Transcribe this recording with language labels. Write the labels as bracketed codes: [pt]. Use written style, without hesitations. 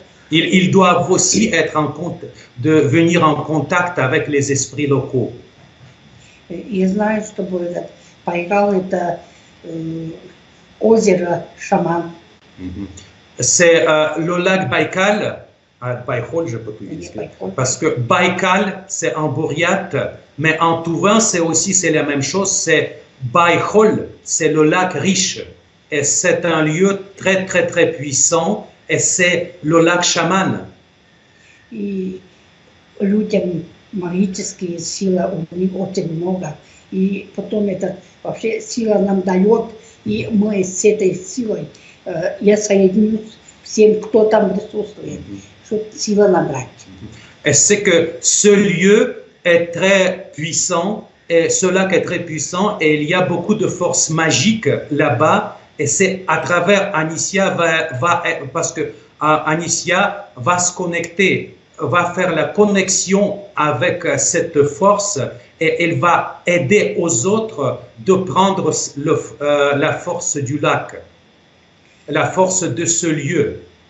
[fr] Ils doivent aussi venir en contact avec les esprits locaux. [ru] Я знаю, что будет Байкал это озеро Шаман. [fr] C'est le lac Baïkal, Baïkol, je peux tout dire, parce que Baïkal c'est en bouriate, mais en touvain c'est la même chose, c'est Baïkol, c'est le lac riche, et c'est un lieu très très très puissant, et c'est le lac Chaman. [ru] И людям магические силы у них очень много, и потом это вообще сила нам дает, и мы с этой силой, я соединюсь всем, кто там присутствует, чтобы сила набрать. [fr] Et c'est que ce lieu est très puissant, et ce lac est très puissant, et il y a beaucoup de forces magiques là-bas, Et c'est à travers Anicia, parce que Anicia va se connecter, va faire la connexion avec cette force et elle va aider aux autres de prendre la force du lac, la force de ce lieu.